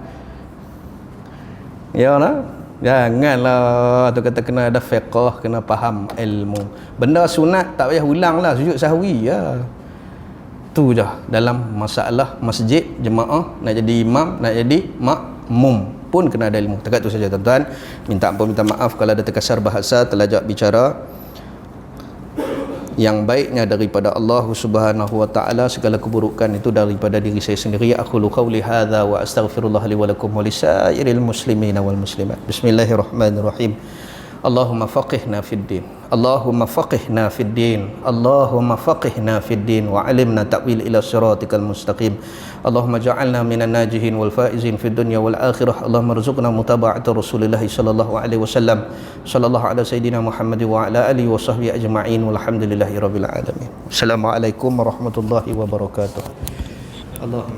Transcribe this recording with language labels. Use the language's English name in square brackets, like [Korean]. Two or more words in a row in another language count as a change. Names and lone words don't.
[Malay] ya lah janganlah tu kata kena ada fiqh kena faham ilmu benda sunat tak payah ulang lah sujud sahwi ya tu je dalam masalah masjid jemaah nak jadi imam nak jadi makmum pun kena ada ilmu dekat tu saja tuan-tuan minta ampun minta maaf kalau ada terkasar bahasa terlajak bicara yang baiknya daripada Allah [Arabic] سبحانه وتعالى [Malay] segala keburukan itu daripada diri saya sendiri [Arabic] أقول قولي هذا وأستغفر الله لي ولكم ولسائر المسلمين والمسلمات بسم الله الرحمن الرحيم اللهم فقهنا في الدين اللهم فقهنا في الدين اللهم فقهنا في الدين وعلمنا تأويل إلى صراطك المستقيم اللهم اجعلنا من الناجحين والفائزين في الدنيا والآخرة اللهم ارزقنا متابعة رسول الله صلى الله عليه وسلم صلى الله على سيدنا محمد وعلى آله وصحبه أجمعين والحمد لله رب العالمين. السلام عليكم ورحمة الله وبركاته. Allah